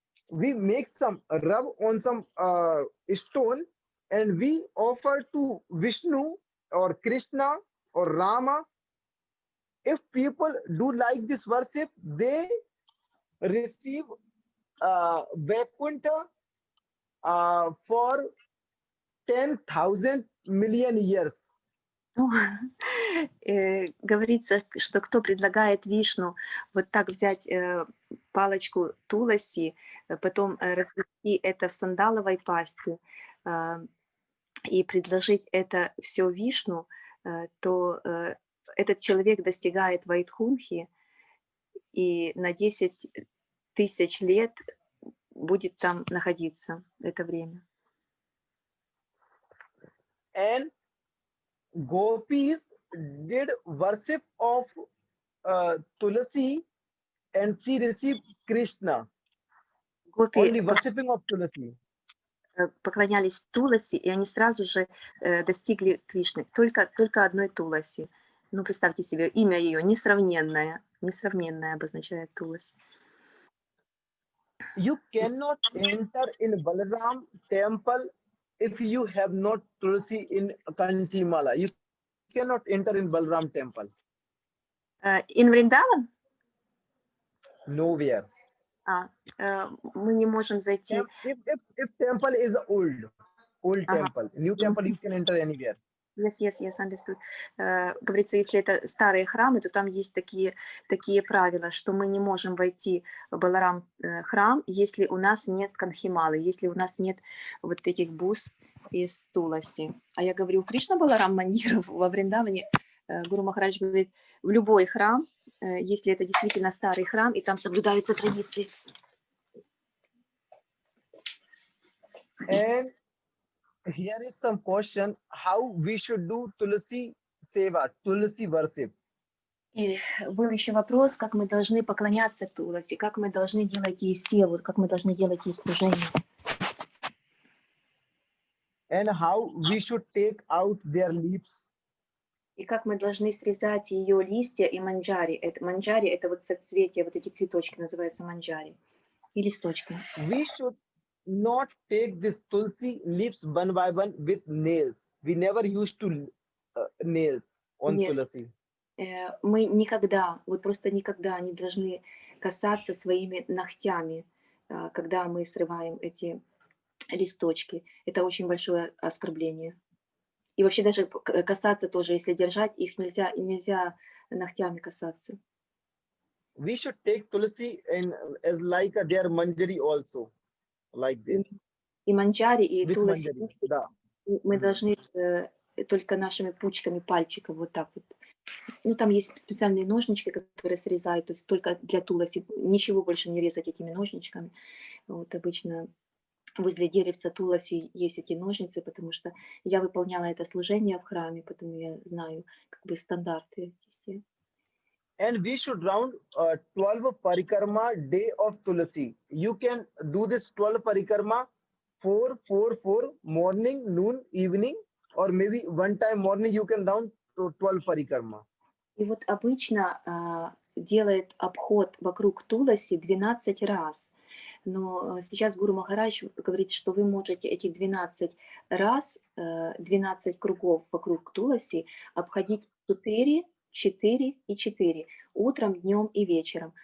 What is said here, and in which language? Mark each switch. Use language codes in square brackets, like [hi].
[en] We make some rub on some stone and we offer to Vishnu or Krishna or Rama. If people do like this worship, they receive Vaikuntha for 10,000 million years. [ru] ну, говорится, что кто предлагает Вишну вот так взять палочку Туласи, потом развести это в сандаловой пасте и предложить это все Вишну, то этот человек достигает Вайтхунхи и на 10 тысяч лет будет там находиться это время. [en] And gopis did worship of Tulasi and she received Krishna. [ru] Гопи [en] Only worshipping of Tulasi. [ru] поклонялись Туласи, и они сразу же достигли Кришны. Только одной Туласи. Ну, представьте себе, имя ее несравненное. Несравненное обозначает Туласи. [en] You cannot enter in Balaram temple if you have not Tulsi in Kantimala. You cannot enter in Balaram temple. In Вриндаван? Nowhere. [ru] Мы не можем зайти. [en] If temple is old [ru] Ага. [en] temple, new temple you can enter anywhere. Yes, understood. [ru] Говорится, если это старые храмы, то там есть такие правила, что мы не можем войти в Баларам храм, если у нас нет канхималы, если у нас нет вот этих бус из Туласи. А я говорю, Кришна Баларам Мандиров во Вриндаване, Гуру Махарадж говорит, в любой храм, если это действительно старый храм, и там соблюдаются традиции. [en] And here is some question how we should do Tulsi seva, Tulsi worship. [ru] И был еще вопрос, как мы должны поклоняться Туласи, как мы должны делать ей севу, как мы должны делать ей служение. [en] And how we should take out their leaves. [ru] И как мы должны срезать ее листья и манджари. Манджари это вот соцветия, вот эти цветочки называются манджари. И листочки. [en] We should not take this Tulsi leaves one by one with nails. We never used to nails on Yes. Tulsi. [ru] Мы никогда, вот просто никогда не должны касаться своими ногтями, когда мы срываем эти листочки. Это очень большое оскорбление. И вообще даже касаться тоже, если держать, их нельзя ногтями касаться. [en] We should take Tulsi as like their manjari also, like this. [ru] И манджари, и [en] With [ru] туласи [en] manjari. Да. [ru] мы должны только нашими пучками пальчиков вот так вот. Ну, там есть специальные ножнички, которые срезают, то есть только для туласи, ничего больше не резать этими ножничками. Вот обычно возле деревца туласи есть эти ножницы, потому что я выполняла это служение в храме, поэтому я знаю как бы стандарты эти все. [en] And we should round 12 parikrama day of Tulsi. You can do this 12 parikrama 4 morning, noon, evening, or maybe one time morning you can down to 12 parikrama. [ru] И вот обычно делает обход вокруг Туласи 12 раз. Но сейчас Гуру Махарадж говорит, что вы можете эти 12 раз, 12 кругов вокруг Туласи обходить 4, 4 и 4, утром, днем и вечером.